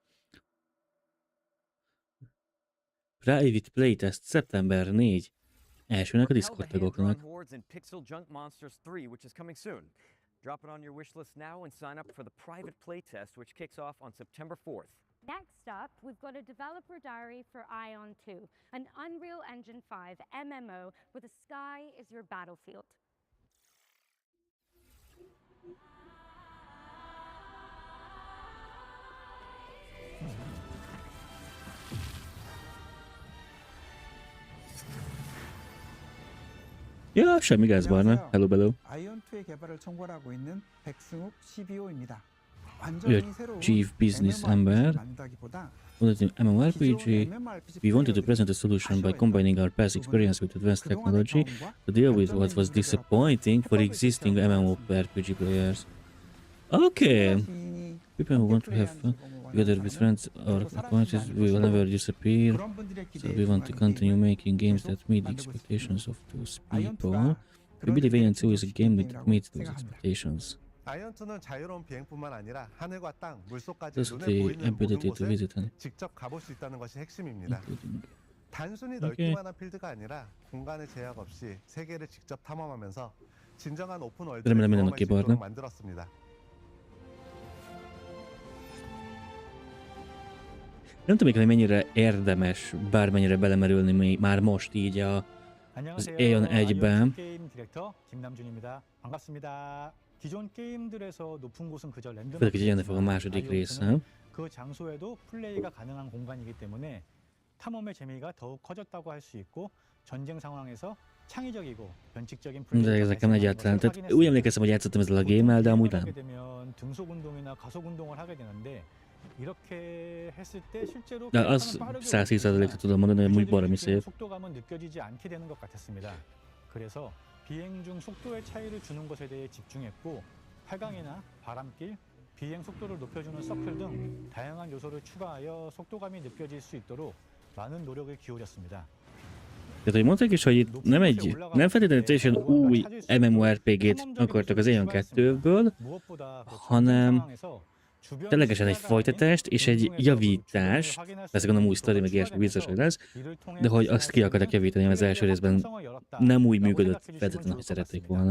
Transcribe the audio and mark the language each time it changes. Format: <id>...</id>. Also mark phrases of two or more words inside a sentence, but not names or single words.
<en>Private Playtest</en> <hu>szeptember 4. Elsőnek a Discord tagoknak.</hu> <en>Pixel Junk Monsters 3, which is coming soon. Drop it on your wish list now and sign up for the private playtest, which kicks off on September 4th. Next up, we've got a developer diary for Ion 2, an Unreal Engine 5 MMO where the sky is your battlefield.</en> <hu>Ja, semmi gáz barna. Hello, hello.</hu> <ko>아이언2의 개발을 총괄하고 있는 백승욱 CBO입니다.</ko> <en>You're chief business ember. On the MMORPG, we wanted to present a solution by combining our past experience with advanced technology to deal with what was disappointing for existing MMORPG players. Okay. People who want to have fun together with friends or acquaintances will never disappear. So we want to continue making games that meet the expectations of those people. We believe AN2 is a game that meets those expectations.</en> <ko>아이언2는 자유로운 비행뿐만 아니라 하늘과 땅, 물속까지</ko> <en>Thus</en> <ko>눈에</ko> <en>the</en> <ko>보이는 모든</ko> <en>ability to</en> <ko>곳을</ko> <en>visit and</en> <ko>직접 가볼 수 있다는 것이 핵심입니다. 단순히</ko> <en>Okay.</en> <ko>넓기만 한 필드가 아니라 공간의 제약 없이 세계를 직접 탐험하면서 진정한 오픈 월드를</ko> <hu>Remélem,</hu> <ko>경험할 수</ko> <hu>mindenki</hu> <ko>있도록</ko> <hu>barna.</hu> <ko>만들었습니다.</ko> <hu>Nem tudom, hogy mennyire érdemes bármennyire belemerülni már most így az Aeon 1-ben.</hu> <ko>게임 디렉터 김남준입니다. 반갑습니다. 기존 게임들에서 높은 곳은 그저 랜덤.</ko> <hu>Főleg, hogy jönni fog a második része.</hu> <ko>그 장소에도 플레이가 가능한 공간이기 때문에 탐험의 재미가 더욱 커졌다고 할 수 있고 전쟁 상황에서 창의적이고 변칙적인</ko> <hu>De ezek nem egyáltalán. Tehát úgy emlékeztem, hogy játszottam ezzel a gémmel, de amúgy nem.</hu> <ko>되면 등속 운동이나 가속 운동을 하게 되는데 이렇게 했을 때 실제로</ko> <hu>De az 110%-ra tudom mondani, hogy amúgy baromi szép.</hu> <ko>속도감은 느껴지지 않게 되는 것 같았습니다. 그래서 비행 중 속도의 차이를 주는 것에 대해 집중했고 활강이나 바람길, 비행 속도를 높여주는 서클 등 다양한 요소를 추가하여 속도감이 느껴질 수 있도록 많은 노력을 기울였습니다.</ko> <hu>Tehát, hogy mondták is, hogy itt nem feltétlenül teljesen új MMORPG-t akartak az Aeon 2-ből, hanem ténylegesen egy folytatást és egy javítást, persze gondolom új sztori, meg ilyesmi biztos, hogy lesz, de hogy azt ki akartak javítani, mert az első részben nem úgy működött feltétlenül, hogy szerették volna.</hu>